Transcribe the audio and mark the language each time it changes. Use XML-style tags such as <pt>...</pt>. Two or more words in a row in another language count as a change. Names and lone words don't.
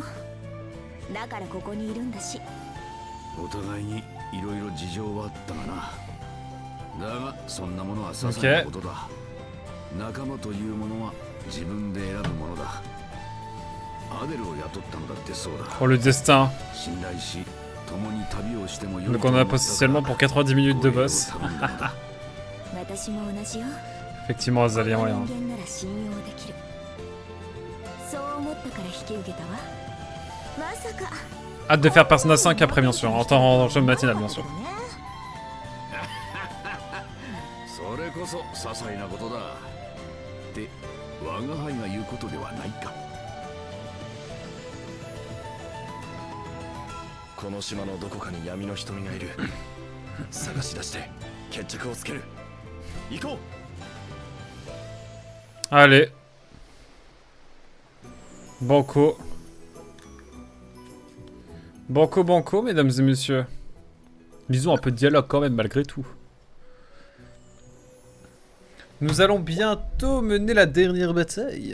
<ja>だからここにいるんだし。お互いにいろいろ事情はあったがな。だがそんなものは些細なことだ。仲間というものは自分で選ぶものだ。アデルを雇ったのだってそうだ。</ja> <fr>Oh le destin.</fr> <ja>信頼し、共に旅をしてもよい。</ja> <fr>Donc on a potentiellement pour 90 minutes de boss.</fr> <ja>私も同じよ。</ja> <fr>Effectivement, Azalea, ouais.</fr> <ja>人間なら信用できる。そう思ったから引き受けたわ。まさか。</ja> <fr>Hâte de faire Persona 5 après, bien sûr. En temps en jeu matinal, bien sûr.</fr> <ja>それこそ些細なことだ。って我が輩が言うことではないか。この島のどこかに闇の瞳がいる。探し出して決着をつける。行こう。</ja> <fr>Allez. Banco. Banco, banco, mesdames et messieurs. Lisons un peu de dialogue quand même, malgré tout. Nous allons bientôt mener la dernière bataille.</fr>